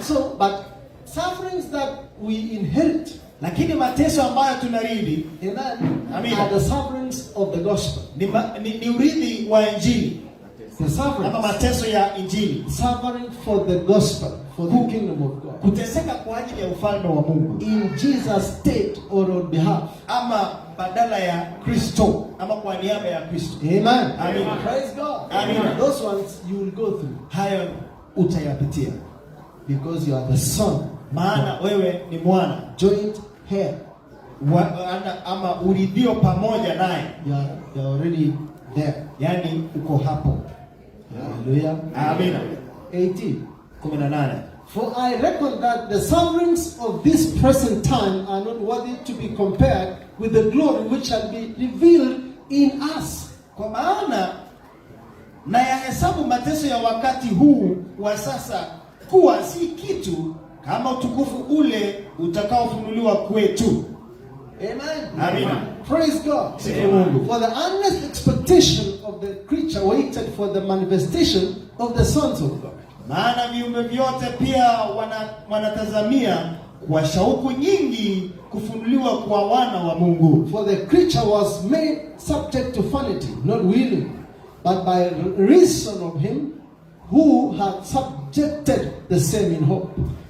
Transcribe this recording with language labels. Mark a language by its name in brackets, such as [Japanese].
[English] So, but sufferings that we inherit, [Swahili] lakini mateso ambayo tunarithi, [English] amen, are the sufferings of the gospel. [Swahili] Ni urithi wa Injili. [English] The suffering, [Swahili] ama mateso ya Injili. [English] Suffering for the gospel, for the kingdom of God. [Swahili] Kuteseka kwa ajili ya ufalme wa Mungu. [English] In Jesus' state or on behalf. [Swahili] Ama badala ya Kristo, ama kwa niaba ya Kristo. [English] Amen. Amen. Praise God. Amen. Those ones you will go through. [Swahili] Hayo utayapitia. [English] Because you are the son. [Swahili] Maana wewe ni mwana. [English] Joint heir. [Swahili] Ama uridhio pamoja naye. [English] You are already there. [Swahili] Yani uko hapo. [English] Hallelujah. Amen. 18. For I reckon that the sufferings of this present time are not worthy to be compared with the glory which shall be revealed in us. [Swahili] Kwa maana na yahesabu mateso ya wakati huu wa sasa kuwa si kitu kama utukufu ule utakaofunuliwa kwetu. [English] Amen. Amen. Praise God. Amen. For the earnest expectation of the creature waited for the manifestation of the sons of God. [Swahili] Maana viumbe vyote pia wanatazamia kwa shauku nyingi kufunuliwa kwa wana wa Mungu. [English] For the creature was made subject to vanity, not willing, but by reason of him who had subjected the same in hope.